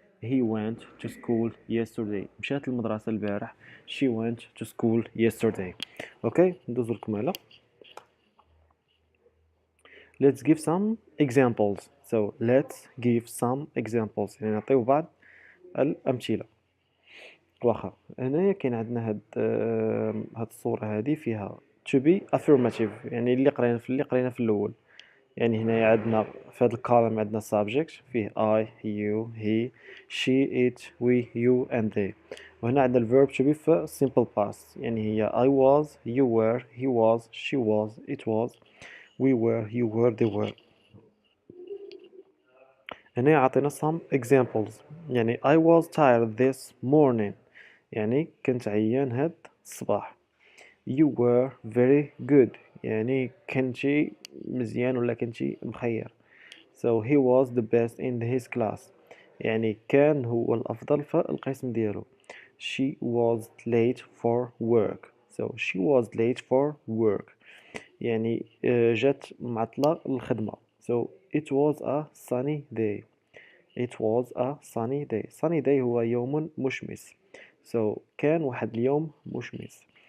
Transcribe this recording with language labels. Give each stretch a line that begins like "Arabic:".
English: He went to school yesterday.
Arabic: مشات للمدرسة البارح.
English: She went to school yesterday.
Arabic: اوكي ندوزو الكمالة.
English: Let's give some examples. So let's give some examples.
Arabic: يعني نعطيو بعض الأمثلة. واخا هنايا كاين عندنا هاد الصورة هادي فيها to be affirmative يعني اللي قرينا في الأول. يعني هنايا عندنا في هاد الكولم عندنا subject فيه
English: I, you, he, she, it, we, you and they.
Arabic: وهنا عندنا
English: الverb to be في simple past
Arabic: يعني هي
English: I was, you were, he was, she was, it was, we were, you were, they were.
Arabic: هنا عطينا
English: some examples
Arabic: يعني
English: I was tired this morning
Arabic: يعني كنت عيان هاد الصباح.
English: You were very good
Arabic: يعني كنتي مزيان ولا كنتي مخير.
English: So he was the best in his class
Arabic: يعني كان هو الأفضل في القسم ديالو.
English: She was late for work. So she was late for work
Arabic: يعني جات معطلة للخدمة.
English: So it was a sunny day. It was a sunny day. Sunny day
Arabic: هو يوم مشمس. So كان واحد اليوم مشمس.